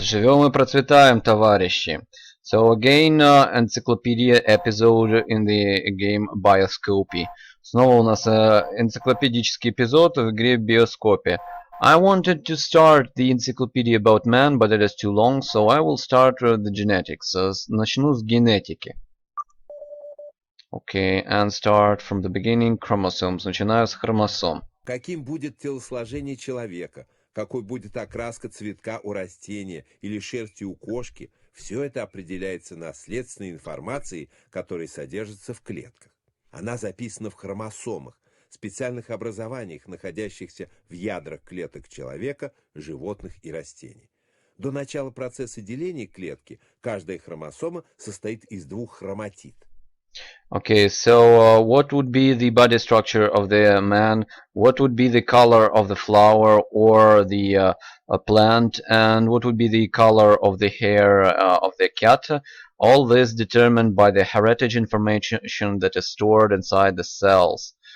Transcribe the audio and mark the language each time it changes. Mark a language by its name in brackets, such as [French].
[Russian] Живем и процветаем, товарищи. [English] So again, encyclopedia episode in the game Bioscopy. [Russian] Снова у нас энциклопедический эпизод в игре Биоскопия. [English] I wanted to start the encyclopedia about man, but it is too long, so I will start the genetics. [Russian] Начну с генетики. [English] Okay, and start from the beginning, chromosomes. [Russian] Начинаю с хромосом. Каким будет телосложение человека, какой будет окраска цветка у растения или шерсти у кошки, все это определяется наследственной информацией, которая содержится в клетках. Она записана в хромосомах, специальных образованиях, находящихся в ядрах клеток человека, животных и растений. До начала процесса деления клетки каждая хромосома состоит из двух хроматид. [English] Okay, so what would be the body structure of the man? What would be the color of the flower or the plant? And what would be the color of the hair of the cat? All this determined by the heritage information that is stored inside the cells.